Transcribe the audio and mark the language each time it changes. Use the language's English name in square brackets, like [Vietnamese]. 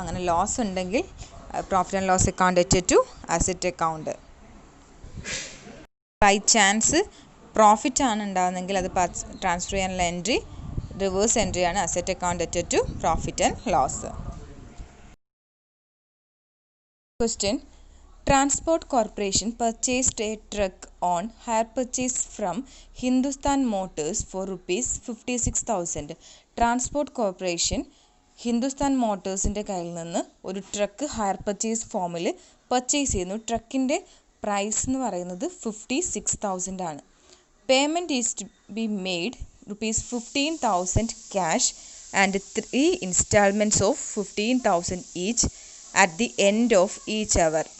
[Malayalam] അങ്ങനെ ലോസ് ഉണ്ടെങ്കിൽ profit and loss account അറ്റഡ് to asset account. By chance profit ആണ് ഉണ്ടാകുന്നതെങ്കിൽ അത് ട്രാൻസ്ഫർ ചെയ്യാനുള്ള എൻട്രി റിവേഴ്സ് എൻട്രി ആണ് asset account അറ്റഡ് to profit and loss. [English] Question. Transport Corporation purchased a truck on hire purchase from Hindustan Motors for rupees 56,000. [Malayalam] Transport corporation Hindustan മോട്ടോഴ്സിൻ്റെ കയ്യിൽ നിന്ന് ഒരു truck higher purchase ഫോമിൽ purchase ചെയ്യുന്നു. ട്രക്കിൻ്റെ price എന്ന് പറയുന്നത് 56,000 ആണ്. [English] Payment is to be made ₹15,000 cash and 3 instalments of 15,000 each at the end of each hour.